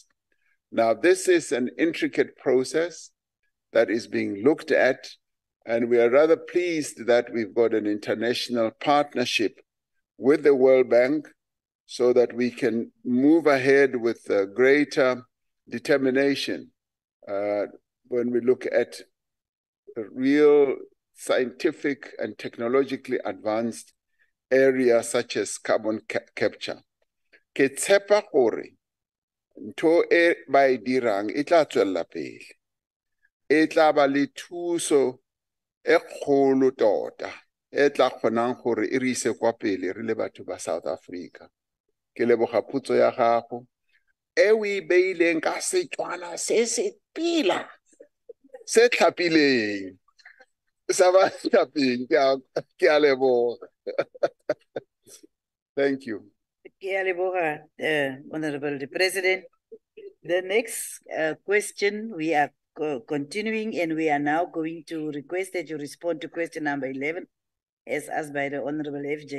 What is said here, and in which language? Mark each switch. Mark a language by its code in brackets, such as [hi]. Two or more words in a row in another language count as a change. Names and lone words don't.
[en] Now, this is an intricate process that is being looked at, and we are rather pleased that we've got an international partnership with the World Bank so that we can move ahead with greater determination when we look at real scientific and technologically advanced areas such as carbon capture. [tn] Ke tshepa gore ntho e ba e dirang e tla tswella pele. E tla ba le thuso e kgolo tota e tla kgonang gore e re ise kwa pele re le batho ba South Africa. Ke leboga potso ya gago e o e beileng ka Setswana se se pila se tlhapileng. [en] Thank you. Honorable the President. The next question, we are continuing, and we are now going to request that you respond to question number 11 as asked by the Honorable F.J.